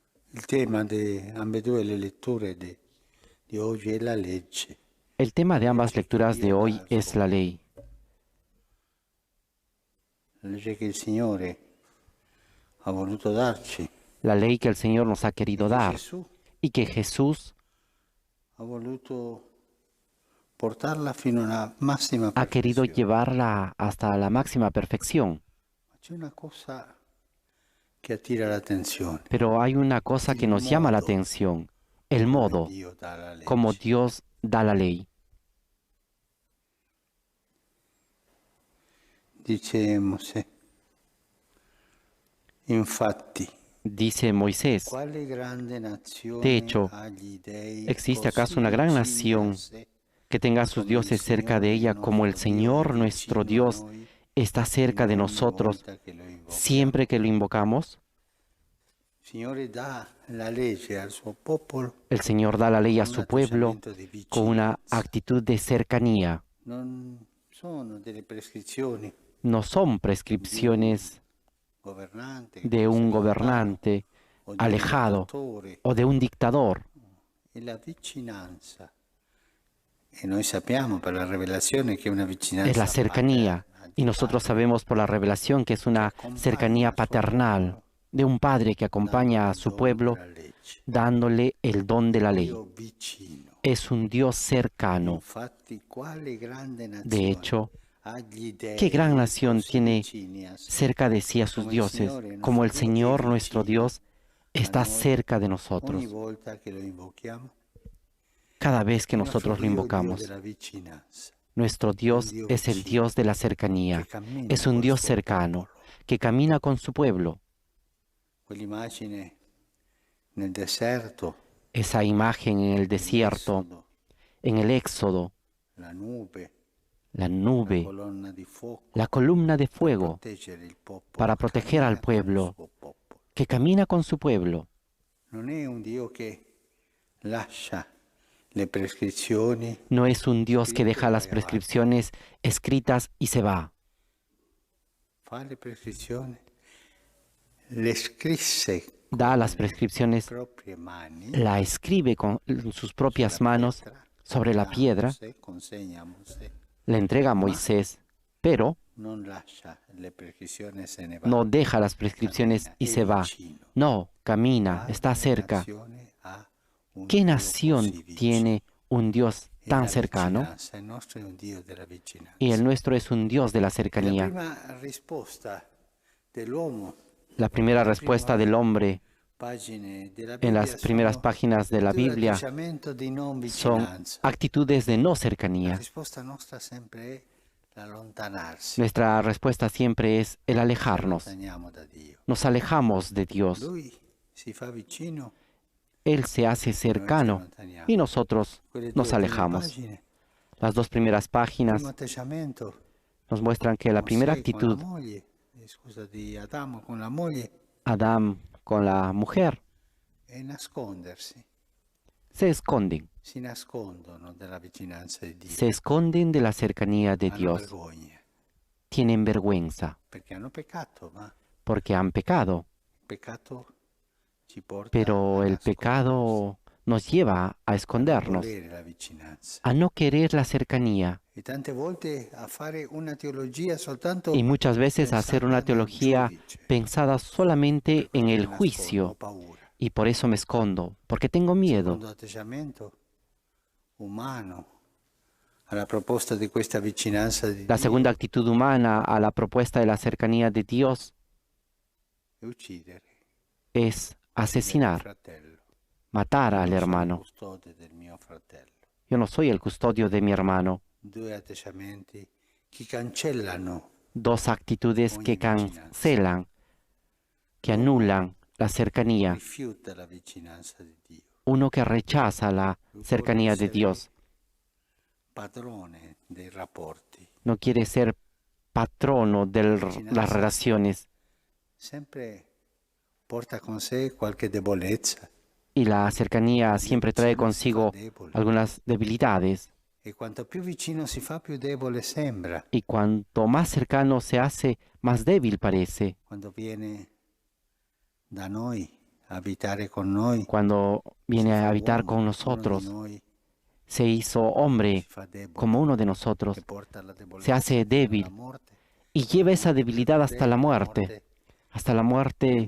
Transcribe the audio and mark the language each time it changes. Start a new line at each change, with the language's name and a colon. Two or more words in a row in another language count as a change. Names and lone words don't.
Italian: Il tema di ambedue le letture di oggi è la legge.
Spanish: El tema de ambas
Italian: Legge che
Spanish: lecturas de
Italian: Dio dà
Spanish: hoy
Italian: al
Spanish: es
Italian: suo
Spanish: la
Italian: popolo.
Spanish: ley.
Italian: La legge che il Signore ha voluto darci
Spanish: La ley que el Señor nos ha
Italian: e
Spanish: querido
Italian: che
Spanish: dar
Italian: Gesù
Spanish: y que Jesús
Italian: ha voluto portarla fino alla massima
Spanish: ha querido
Italian: perfezione.
Spanish: llevarla hasta la máxima perfección.
Italian: Ma c'è una cosa che attira l'attenzione,
Spanish: Pero hay una cosa que
Italian: il
Spanish: nos llama la
Italian: modo
Spanish: atención, el
Italian: come
Spanish: modo
Italian: Dio dà la
Spanish: como
Italian: legge.
Spanish: Dios da la ley.
Italian: Dice Mosè, infatti,
Spanish: Dice Moisés,
Italian: quale grande
Spanish: de
Italian: nazione
Spanish: hecho,
Italian: ha gli dei
Spanish: ¿existe acaso
Italian: così
Spanish: una gran
Italian: vicini a
Spanish: nación
Italian: sé,
Spanish: que tenga a sus
Italian: come il
Spanish: dioses cerca de
Italian: Signore
Spanish: ella como el
Italian: nostro Dio è
Spanish: Señor nuestro
Italian: vicino a
Spanish: Dios
Italian: noi
Spanish: está cerca de
Italian: ogni
Spanish: nosotros
Italian: volta che lo invochiamo?
Spanish: siempre que lo invocamos?
Italian: Il Signore dà la legge al suo popolo
Spanish: El Señor da la ley
Italian: con
Spanish: a
Italian: un
Spanish: su pueblo
Italian: atteggiamento di
Spanish: con una
Italian: vicinanza.
Spanish: actitud de cercanía.
Italian: Non sono delle prescrizioni
Spanish: No son
Italian: di un
Spanish: prescripciones
Italian: governante che
Spanish: de
Italian: può
Spanish: un
Italian: essere lontano
Spanish: gobernante
Italian: o di un
Spanish: alejado
Italian: dittatore.
Spanish: o de un dictador.
Italian: E la vicinanza, e noi sappiamo per la rivelazione che è una
Spanish: Es la
Italian: vicinanza
Spanish: cercanía.
Italian: paterna
Spanish: Y
Italian: di
Spanish: nosotros
Italian: padre
Spanish: sabemos por la revelación que es
Italian: che
Spanish: una
Italian: accompagna
Spanish: cercanía
Italian: il suo
Spanish: paternal
Italian: popolo
Spanish: de un padre que acompaña
Italian: dandogli
Spanish: a
Italian: il
Spanish: su
Italian: dono
Spanish: pueblo
Italian: della legge.
Spanish: dándole el don
Italian: È
Spanish: de
Italian: un
Spanish: la ley.
Italian: Dio vicino.
Spanish: Es un Dios cercano.
Italian: Infatti, quale grande
Spanish: De
Italian: nazione
Spanish: hecho,
Italian: ha gli
Spanish: ¿qué gran
Italian: dèi
Spanish: nación
Italian: così
Spanish: tiene
Italian: vicini a sé,
Spanish: cerca de sí a sus
Italian: come il
Spanish: dioses,
Italian: Signore
Spanish: como
Italian: nostro
Spanish: el
Italian: Dio è
Spanish: Señor nuestro
Italian: vicino
Spanish: Dios
Italian: a
Spanish: está
Italian: noi
Spanish: cerca de
Italian: ogni
Spanish: nosotros
Italian: volta che lo invochiamo?
Spanish: cada vez que
Italian: Perché il nostro
Spanish: nosotros lo
Italian: Dio è il Dio
Spanish: invocamos?
Italian: della vicinanza,
Spanish: Nuestro
Italian: è un
Spanish: Dios
Italian: Dio
Spanish: es el
Italian: vicino
Spanish: Dios de la
Italian: che
Spanish: cercanía,
Italian: cammina
Spanish: es un
Italian: col
Spanish: Dios
Italian: suo
Spanish: cercano,
Italian: popolo.
Spanish: que camina con su pueblo.
Italian: Quell'immagine nel deserto,
Spanish: Esa imagen en el desierto,
Italian: nell'Esodo,
Spanish: en el Éxodo,
Italian: la nube,
Spanish: la la nube,
Italian: colonna di
Spanish: la
Italian: fuoco
Spanish: columna de
Italian: per
Spanish: fuego
Italian: proteggere il
Spanish: para
Italian: popolo,
Spanish: proteger al
Italian: cammina con il
Spanish: pueblo,
Italian: suo popolo.
Spanish: que camina con su pueblo.
Italian: Non è un Dio che lascia le prescrizioni
Spanish: No es un Dios que
Italian: scritte e
Spanish: deja las
Italian: vai avanti.
Spanish: prescripciones escritas y se va.
Italian: Fa le prescrizioni, le scrisse
Spanish: Da las
Italian: con le
Spanish: prescripciones,
Italian: proprie mani
Spanish: la escribe con sus
Italian: sulla
Spanish: propias manos
Italian: pietra,
Spanish: sobre la
Italian: dà a
Spanish: piedra,
Italian: Mosè, consegna a Mosè,
Spanish: la entrega a
Italian: ma
Spanish: Moisés, pero
Italian: non lascia le prescrizioni e se ne va.
Spanish: no deja las prescripciones
Italian: Cammina,
Spanish: y
Italian: è
Spanish: se va.
Italian: vicino.
Spanish: No, camina, está
Italian: Quale
Spanish: cerca.
Italian: nazione ha un
Spanish: ¿Qué
Italian: Dio
Spanish: nación
Italian: così vicino?
Spanish: tiene un Dios
Italian: E
Spanish: tan
Italian: la
Spanish: cercano?
Italian: vicinanza, il nostro è un Dio della
Spanish: Y el
Italian: vicinanza.
Spanish: nuestro es un Dios de la
Italian: E la
Spanish: cercanía.
Italian: prima risposta dell'uomo
Spanish: La primera
Italian: nelle
Spanish: respuesta
Italian: prime
Spanish: del hombre
Italian: pagine della
Spanish: en las
Italian: Bibbia
Spanish: primeras
Italian: sono
Spanish: páginas de la
Italian: due
Spanish: Biblia
Italian: atteggiamenti di non
Spanish: son
Italian: vicinanza.
Spanish: actitudes de no
Italian: La
Spanish: cercanía.
Italian: risposta nostra sempre è l'allontanarsi.
Spanish: Nuestra respuesta siempre es el
Italian: Ci
Spanish: alejarnos.
Italian: allontaniamo da Dio.
Spanish: Nos alejamos de Dios.
Italian: Lui si fa vicino
Spanish: Él se hace
Italian: e noi ci
Spanish: cercano
Italian: allontaniamo.
Spanish: y nosotros
Italian: Quelle
Spanish: nos
Italian: due prime
Spanish: alejamos.
Italian: pagine,
Spanish: Las dos primeras
Italian: il primo
Spanish: páginas
Italian: atteggiamento
Spanish: nos muestran que la primera
Italian: Mosè con la
Spanish: actitud,
Italian: moglie, scusa, di Adamo con la moglie,
Spanish: Adán con la mujer,
Italian: è nascondersi.
Spanish: se esconden.
Italian: Si nascondono dalla vicinanza di Dio.
Spanish: Se esconden de la cercanía de
Italian: Hanno
Spanish: Dios.
Italian: vergogna
Spanish: Tienen vergüenza
Italian: perché hanno peccato, ma
Spanish: porque han pecado.
Italian: il peccato ci porta
Spanish: Pero
Italian: a
Spanish: el
Italian: nascondersi,
Spanish: pecado nos lleva a
Italian: a non
Spanish: escondernos,
Italian: volere la vicinanza.
Spanish: a no querer la cercanía
Italian: E tante volte a fare una teologia soltanto
Spanish: y muchas veces a hacer
Italian: pensata
Spanish: una
Italian: nel
Spanish: teología
Italian: giudice.
Spanish: pensada
Italian: Per
Spanish: solamente en
Italian: questo
Spanish: el
Italian: mi nascondo, ho
Spanish: juicio
Italian: paura.
Spanish: y por eso me escondo, porque tengo
Italian: Il
Spanish: miedo.
Italian: secondo atteggiamento umano alla proposta di questa vicinanza di
Spanish: La segunda
Italian: Dio
Spanish: actitud humana a la propuesta de la cercanía de Dios
Italian: è uccidere
Spanish: es
Italian: il
Spanish: asesinar,
Italian: fratello.
Spanish: matar
Italian: Io
Spanish: al
Italian: non sono
Spanish: hermano.
Italian: custode del mio fratello.
Spanish: Yo no soy el custodio de mi hermano.
Italian: Due atteggiamenti che cancellano
Spanish: Dos actitudes
Italian: ogni
Spanish: que
Italian: vicinanza.
Spanish: cancelan, que
Italian: L'uomo
Spanish: anulan la cercanía.
Italian: rifiuta la vicinanza di Dio.
Spanish: Uno que rechaza la
Italian: Lui vuole
Spanish: cercanía de
Italian: essere
Spanish: Dios.
Italian: padrone dei rapporti.
Spanish: No quiere ser patrono de las
Italian: Vicinanza
Spanish: relaciones.
Italian: sempre porta con sé qualche debolezza
Spanish: Y la cercanía siempre trae
Italian: vicino si fa
Spanish: consigo
Italian: debole.
Spanish: algunas debilidades.
Italian: E quanto più vicino si fa, più debole sembra.
Spanish: Y cuanto más cercano se hace, más débil parece.
Italian: Quando viene da noi abitare con noi,
Spanish: cuando
Italian: si
Spanish: viene a
Italian: fa
Spanish: habitar
Italian: uomo,
Spanish: con
Italian: uno di
Spanish: nosotros,
Italian: noi,
Spanish: se hizo
Italian: si
Spanish: hombre
Italian: fa debole,
Spanish: como uno de
Italian: che
Spanish: nosotros,
Italian: porta la
Spanish: se
Italian: debolezza
Spanish: hace
Italian: fino alla
Spanish: débil
Italian: morte,
Spanish: y lleva esa debilidad
Italian: la
Spanish: hasta la
Italian: morte
Spanish: hasta la muerte